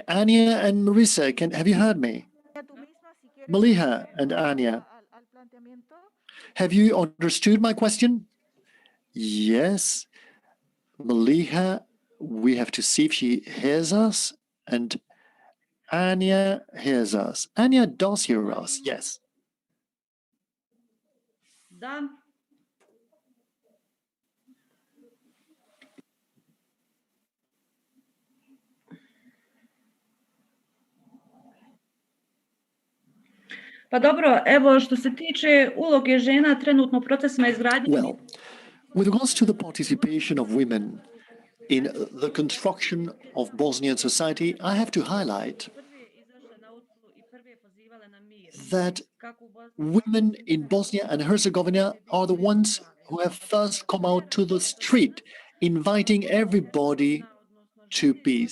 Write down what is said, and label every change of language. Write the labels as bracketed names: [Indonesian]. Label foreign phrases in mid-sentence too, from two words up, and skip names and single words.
[English] Anya and Marisa, have you heard me? Meliha and Anya, have you understood my question? Yes. Meliha, we have to see if she hears us, and Anya hears us. Anya does hear us, yes. [Bosnian] Da. Pa dobro, evo što se tiče uloge žena trenutno u procesima izgradnje. [English] Well, with regards to the participation of women in the construction of Bosnian society, I have to highlight that women in Bosnia and Herzegovina are the ones who have first come out to the street, inviting everybody to peace.